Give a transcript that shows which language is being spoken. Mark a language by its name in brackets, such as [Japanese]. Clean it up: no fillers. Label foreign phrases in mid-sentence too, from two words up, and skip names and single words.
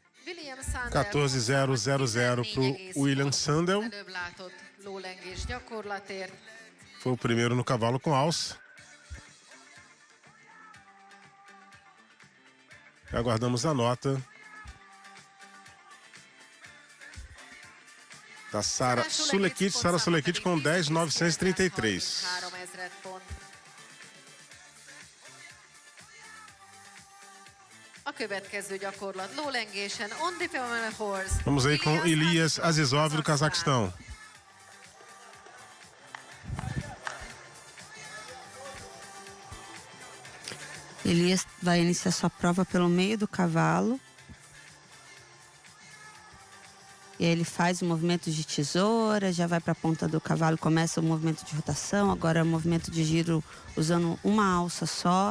[Portuguese] William Sandel 14-0-0-0 pro William Sandel. [Hungarian] előbb látott lólengés gyakorlatért. [Portuguese] Foi o primeiro no cavalo com alça. Aguardamos a nota da Sara Sulekit. Sara Sulekit com 10.933. [Hungarian] 3000 pont. A következő gyakorlat lólengésen [English] on the horse. [Portuguese] Vamos aí com Elias Azizov do Cazaquistão. Elias vai iniciar sua prova pelo meio do cavalo. E aí ele faz o movimento de tesoura, já vai para a ponta do cavalo, começa o movimento de rotação, agora o movimento de giro usando uma alça só.